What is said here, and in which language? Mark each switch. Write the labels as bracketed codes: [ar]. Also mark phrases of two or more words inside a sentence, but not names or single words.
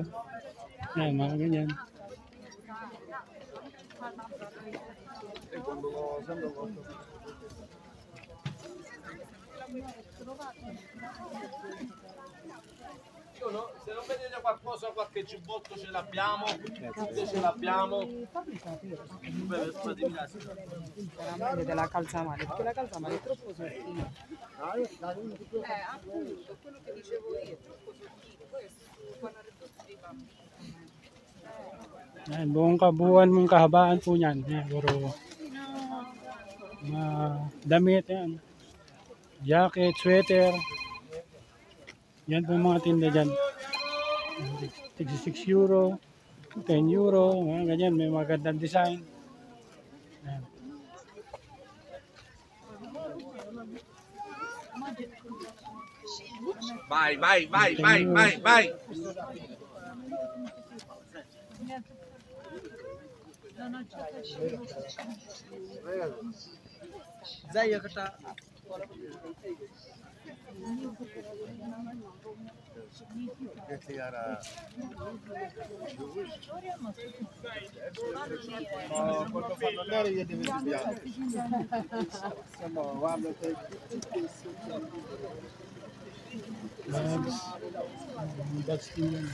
[tl] Yan, mga ganyan. [it] Se non vedete qualcosa, qualche giubbotto ce l'abbiamo, tutte ce l'abbiamo. Della calzamare, perché la calzamare è troppo sottile. Appunto, quello che dicevo io, è troppo sottile. Questo, quando [tl] Yan, buong kabuuan mong kahabaan po niyan. Yan, puro damit yan. [en] Jacket, sweater. [tl] Yan po mga tinda dyan. 66 euro, 10 euro, mga ganyan. May magandang design. Yan. [it] Vai, vai, vai, vai, vai, vai. زي كتا quando fanno andare io devo studiare. Guarda che [tl] Bags din yan.